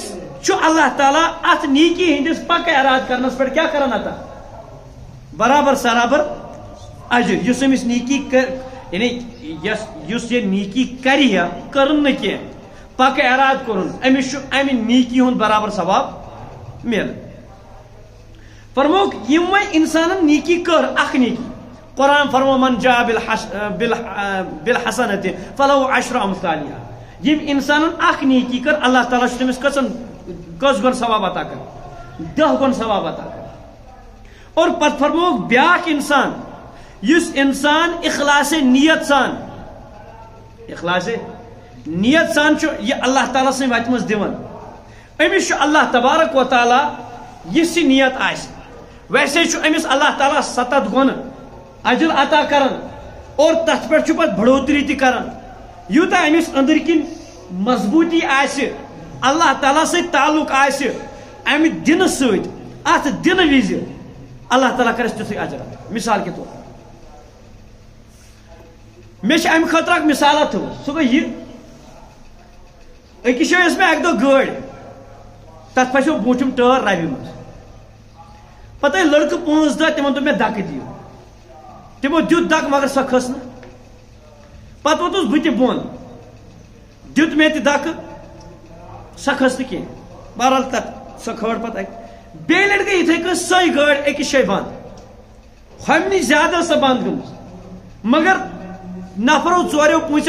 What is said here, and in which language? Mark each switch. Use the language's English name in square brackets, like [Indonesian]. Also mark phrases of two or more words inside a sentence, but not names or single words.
[Kashmiri] چھُ اللہ تعالیٰ اتھ نیکی ہٕنٛدِس پکہٕ ارادٕ کرنس پٮ۪ٹھ کیٛاہ کران عطا برابر سرابر اجر یُس أمِس نیکی یعنی یُس [Urdu] یہ نیکی کری ہے [Kashmiri] کرن نہ کینٛہہ پکہٕ ارادٕ کوٚرُن أمِس چھُ امہِ نیکی ہُنٛد برابر ثواب مِلان فرموکھ یم وۄنۍ انسانن نیکی کٔر اکھ نیکی قرآن فرمو [Arabic] من جاء بالحسنۃ فلہ عشر امثالہا [Kashmiri] یم انسانن اکھ نیکی کٔر اللہ تعالیٰ چھُ تٔمِس کٔژ گۄنہٕ ثواب عطا کران 10 گۄنہٕ ثواب عطا کران اور پتہٕ فرموکھ بیاکھ انسان یُس انسان اخلاص نیت سان چھُ یہ اللہ تعالیٰ سٕنٛدِ وتہِ منٛز دِوان أمِس چھُ اللہ تبارک و تعالیٰ یِژھ یہِ نیت آسہِ ویسے چھُ أمِس اللہ تعالیٰ 7 گۄنہٕ اجر عطا کران اور تتھ پٮ۪ٹھ چھُ پتہٕ بڑوتری تہِ کران یوٗتاہ أمِس أنٛدٕرۍ کِنۍ مضبوٗطی آسہِ اللہ تعالیٰ سۭتۍ تعلق آسہِ امہِ دِنہٕ سۭتۍ اتھ دِنہٕ وِزِ اللہ تعالیٰ کرس تیُتھُے اجر عطا [Urdu] مثال کے طور [Kashmiri] مےٚ چھِ امہِ خٲطرٕ اکھ مثالا تھٲومٕژ سُہ گوٚو یہِ أکِس جایہِ ٲس مےٚ اکہِ دۄہ گٲڑۍ تتھ پھسیو بوٗنٛٹھِم ٹٲر ربہِ منٛز پتہٕ ٲسۍ لڑکہٕ 5 دہ تِمن دوٚپ مےٚ دکہٕ دِیِو تِمو دیُت دکہٕ مگر سۄ کھٔژ نہٕ پتہٕ ووتُس بہٕ تہِ بۄن دیُت مےٚ تہِ دکہٕ سۄ کھٔژ نہٕ کینٛہہ بہرحال تتھ سۄ کھٲڑ پتہٕ اتہِ بیٚیہِ لٹہِ گٔے یِتھٕے کٔنۍ سۄے گٲڑۍ أکِس جایہِ بنٛد ہۄمہِ نِش زیادٕ ٲس سۄ بنٛد گٔمٕژ مگر نفرو 4-5